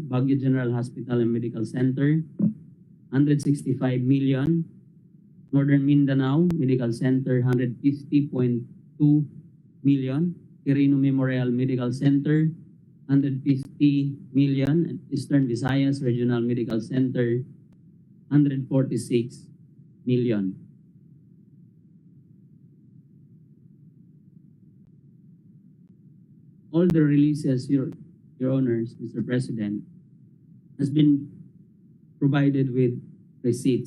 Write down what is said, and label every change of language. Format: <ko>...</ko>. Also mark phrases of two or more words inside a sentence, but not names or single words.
<en>Baguio General Hospital and Medical Center 165 million. Northern Mindanao Medical Center 150.2 million. Quirino Memorial Medical Center 150 million. And Eastern Visayas Regional Medical Center 146 million. All the releases, Your Honors, Mr. President, has been provided with receipts.</en>